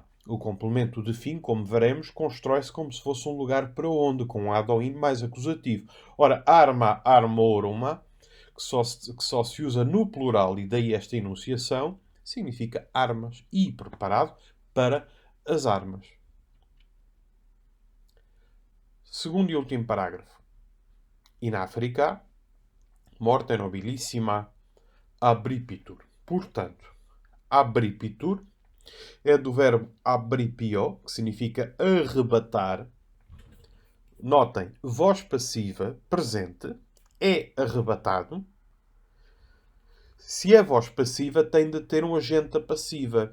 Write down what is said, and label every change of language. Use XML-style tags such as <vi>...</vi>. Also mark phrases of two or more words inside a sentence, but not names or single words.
<pt>O complemento de fim, como veremos, constrói-se como se fosse um lugar para onde, com um ad ou in mais acusativo. Ora,</pt> <la>arma, armorum,</la> <pt>que só se usa no plural, e daí esta enunciação, significa armas e preparado para as armas. Segundo e último parágrafo.</pt> <la>In Africa, morte nobilissima abripitur.</la> <pt>Portanto, abripitur é do verbo abripio, que significa arrebatar. Notem, voz passiva, presente, é arrebatado. Se é voz passiva, tem de ter um agente da passiva.</pt>